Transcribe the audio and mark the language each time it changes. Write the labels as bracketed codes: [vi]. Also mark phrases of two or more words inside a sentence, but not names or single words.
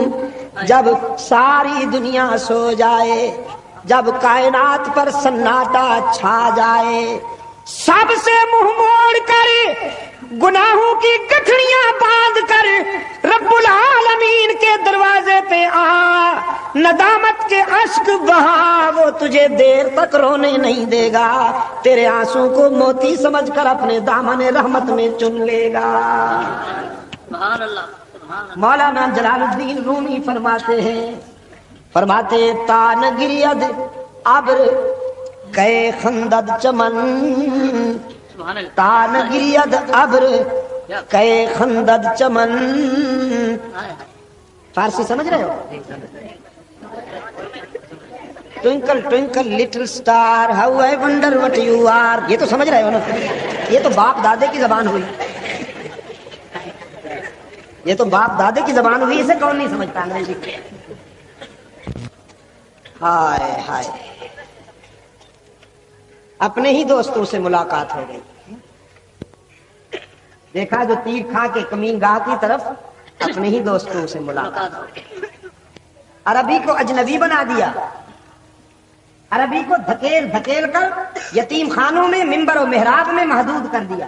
[ur] جب ساری دنیا سو جائے، جب کائنات پر سناٹا چھا جائے، سب سے منہ موڑ کر گناہوں کی گٹھڑیاں باندھ کر رب العالمین کے دروازے پہ آ، ندامت کے اشک بہا، وہ تجھے دیر تک رونے نہیں دے گا، تیرے آنسو کو موتی سمجھ کر اپنے دامن رحمت میں چن لے گا۔ [ar] سبحان اللہ، سبحان اللہ۔ [ur] مولانا جلال الدین رومی فرماتے ہیں، فرماتے [fa] تان گرید ابر کئے خندد چمن، تان گرید ابر کئے خندد چمن۔ [ur] فارسی سمجھ رہے ہو؟ [en] twinkle twinkle little star how I wonder what you are, [ur] یہ تو سمجھ رہے ہو نا؟ یہ تو باپ دادے کی زبان ہوئی، یہ تو باپ دادے کی زبان ہوئی، اسے کون نہیں سمجھتا انگریزی؟ ہائے ہائے، اپنے ہی دوستوں سے ملاقات ہو گئی، دیکھا جو تیر کھا کے کمین گاہ کی طرف، اپنے ہی دوستوں سے ملاقات، عربی کو اجنبی بنا دیا، عربی کو دھکیل دھکیل کر یتیم خانوں میں منبر و محراب میں محدود کر دیا۔